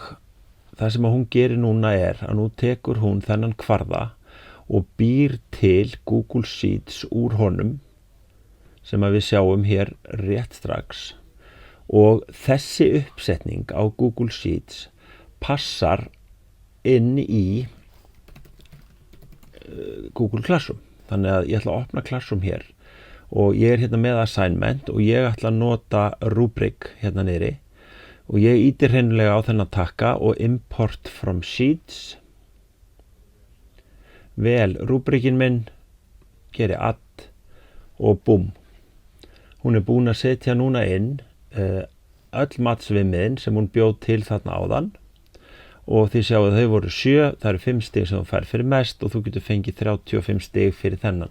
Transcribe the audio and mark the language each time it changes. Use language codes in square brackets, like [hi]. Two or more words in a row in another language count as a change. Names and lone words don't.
[is] það sem hún gerir núna að nú tekur hún þennan kvarða og býr til Google Sheets úr honum sem að við sjáum hér rétt strax og þessi uppsetning á Google Sheets passar inn í Google Classroom. Þannig að ég ætla að opna Classroom hér og ég hérna með assignment og ég ætla að nota Rubric hérna niðri og ég ýti hreinlega á þennan takka og [en] import from sheets. [is] Vel Rubricin minn, geri add og búm. Hún búin að setja núna inn öll matsviðmiðin sem hún bjóð til þarna áðan og þið sjáu að þau voru 7, það 5 stig sem þú fær fyrir mest og þú getur fengið 35 stig fyrir þennan.